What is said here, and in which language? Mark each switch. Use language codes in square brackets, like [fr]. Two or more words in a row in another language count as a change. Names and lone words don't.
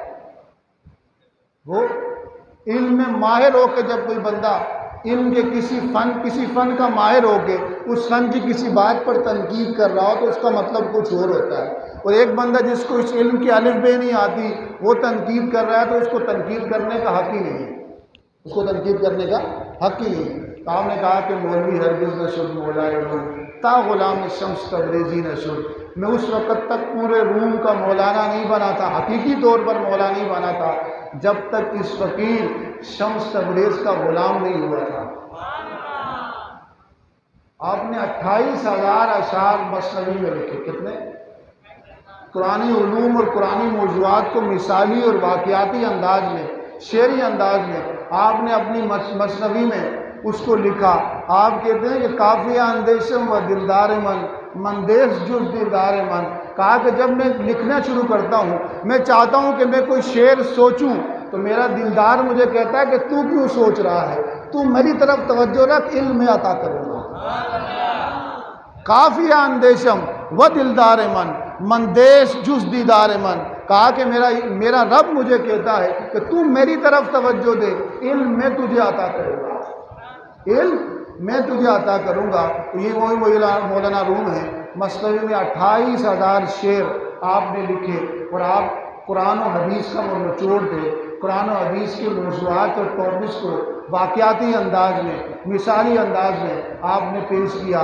[ur] وہ علم میں ماہر ہو کے جب کوئی بندہ علم کے کسی فن کا ماہر ہو کے اس فن کی کسی بات پر تنقید کر رہا ہو تو اس کا مطلب کچھ اور ہوتا ہے۔ اور ایک بندہ جس کو اس علم کی الف بے نہیں آتی وہ تنقید کر رہا ہے تو اس کو تنقید کرنے کا حق ہی نہیں ہے، اس کو تنقید کرنے کا حق ہی نہیں ہے۔ تو آپ نے کہا کہ [fa] مولوی ہرگز نہ شد مولا روم تا غلام شمس تبریزی نہ شد، [ur] میں اس وقت تک پورے روم کا مولانا نہیں بنا تھا، حقیقی طور پر مولا نہیں بنا تھا، جب تک اس فقیر شمس تبریز کا غلام نہیں ہوا تھا۔ آپ نے 28,000 اشعار مثنوی میں لکھے، کتنے؟ قرآنی علوم اور قرآنی موضوعات کو مثالی اور واقعاتی انداز میں، شعری انداز میں آپ نے اپنی مثنوی میں اس کو لکھا۔ آپ کہتے ہیں کہ [fa] کافیہ اندیشم و دلدار من، مندیش جز دلدار من، [ur] کہا کہ جب میں لکھنا شروع کرتا ہوں میں چاہتا ہوں کہ میں کوئی شعر سوچوں تو میرا دلدار مجھے کہتا ہے کہ تو کیوں سوچ رہا ہے، تو میری طرف توجہ رکھ، علم میں عطا کروں گا۔ [fa] کافیہ اندیشم و دلدار من، مندیش جز دیدار من، [ur] کہا کہ میرا رب مجھے کہتا ہے کہ تو میری طرف توجہ دے، علم میں تجھے عطا کروں گا، علم میں تجھے عطا کروں گا۔ تو یہ وہی مولانا روم ہے، مثنوی میں 28,000 شعر آپ نے لکھے، اور آپ قرآن و حدیث کا وہ نچوڑ تھے، قرآن و حدیث کے موضوعات اور ٹاپکس کو واقعاتی انداز میں، مثالی انداز میں آپ نے پیش کیا۔